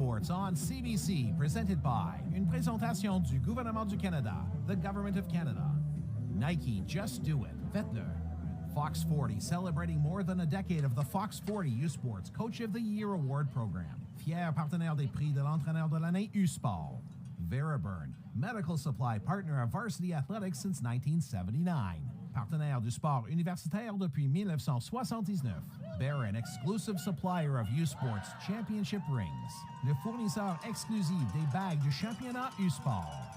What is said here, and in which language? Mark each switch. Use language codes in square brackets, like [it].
[en] On CBC, presented by [fr] une présentation du gouvernement du Canada, [en] the Government of Canada. Nike, just do it. [fr] Faites-le. [en] Fox 40, celebrating more than a decade of the Fox 40 U Sports Coach of the Year Award Program. [fr] Fier partenaire des prix de l'entraîneur de l'année U Sport. [en] Veraburn, medical supply partner of varsity athletics since 1979. [fr] Partenaire du sport universitaire depuis 1979. [en] Barron, exclusive supplier of U Sports Championship rings. [fr] Le fournisseur exclusif des bagues du championnat U Sport.